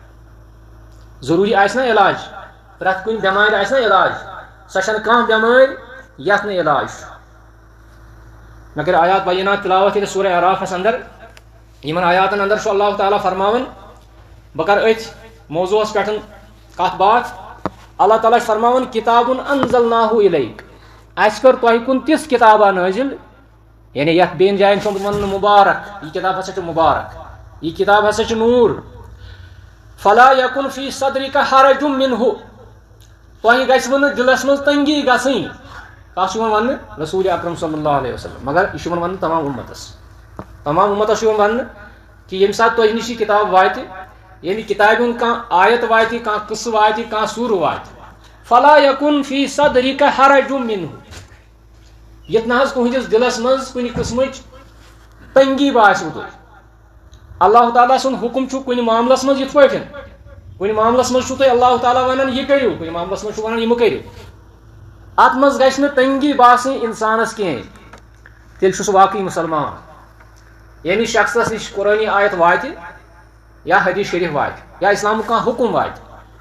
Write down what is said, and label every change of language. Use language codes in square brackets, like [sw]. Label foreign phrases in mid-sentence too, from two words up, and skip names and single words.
[ks] ضروٗری آسہِ نا علاج پرٛٮ۪تھ کُنہِ بٮ۪مارِ آسہِ نا علاج سۄ چھنہٕ کانٛہہ بٮ۪مٲرۍ یتھ نہٕ علاج چھُ مےٚ کٔر [ar] آیات بینات [ks] تلاوت ییٚلہِ سورہ اعرافس اندر یِمن آیاتن اندر چھُ اللہ تعالیٰ فرماوان بہٕ کرٕ أتھۍ موضوٗعس پٮ۪ٹھ کتھ باتھ اللہ تعالیٰ چھُ فرماوان [ar] کتابن انزلناہُ الیک [ks] اَسہِ کٔر تۄہہِ کُن تِژھ کتابا نٲزِل یعنی یتھ بیٚیَن جاین چھُ آمُت وننہٕ مُبارک یہِ کتاب ہسا چھِ مُبارک یہِ کتاب ہسا چھِ نوٗر [ar] فلا یکُن فی صدرِکَ حرج منہ [ks] تۄہہِ گژھوٕ نہٕ دِلس منٛز تنگی گژھٕنۍ کتھ چھُ یِوان وننہٕ رسول اکرم [ar] صلی اللہ علیہ وسلم [ks] مگر یہِ چھُ یِوان وننہٕ تمام اُمتس چھُ یِوان وننہٕ کہ ییٚمہِ ساتہٕ تۄہہِ نِش یہِ کتاب واتہِ یعنی کتابہِ ہُنٛد کانٛہہ آیت واتہِ کانٛہہ قٕصہٕ واتہِ کانٛہہ سوٗر واتہِ [ar] فلا یکُن فی صدرِکَ حرج منہ [ks] یتھ نہ حظ تُہنٛدِس دِلس منٛز کُنہِ قٕسمٕچ تنگی باسِوٕ تۄہہِ اللہ تعالیٰ سُنٛد حُکم چھُ کُنہِ معاملس منٛز یِتھ پٲٹھۍ کُنہِ معاملس منٛز چھُو تۄہہِ اللہ تعالیٰ ونان یہِ کٔرِو کُنہِ معاملس منٛز چھُ ونان یہِ مہٕ کٔرِو اتھ منٛز گژھِ نہٕ تنگی باسٕنۍ انسانس کینٛہہ تیٚلہِ چھُ سُہ واقعی مسلمان یعنی شخصس نِش قرٲنی آیت واتہِ یا حدیث شریف واتہِ یا اسلامُک کانٛہہ حُکم واتہِ تٔمۍ